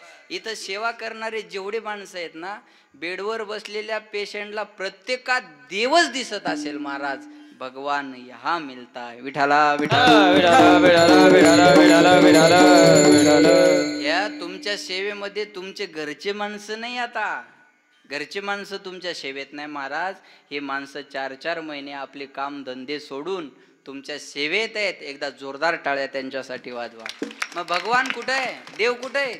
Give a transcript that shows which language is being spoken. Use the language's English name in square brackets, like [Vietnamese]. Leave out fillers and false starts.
[Marathi] बस इथं सेवा करणारे जेवढे माणसं आहेत ना, बेडवर बसलेल्या पेशंटला प्रत्येकात देवच दिसत असेल महाराज, [Hindi] भगवान यहाँ मिलता है। [Marathi] विठाला विठाला विठाला विठाला विठाला विठाला विठाला विठाला। या तुमच्या सेवेमध्ये तुमचे घरचे माणसं नाही, आता घरचे माणसं तुमच्या सेवेत नाही महाराज। हे माणसं 4-4 महिने आपले काम धंदे सोडून तुमच्या सेवेत आहेत। एकदा जोरदार टाळ्या त्यांच्यासाठी वाजवा। मग भगवान कुठे आहे, देव कुठे आहे?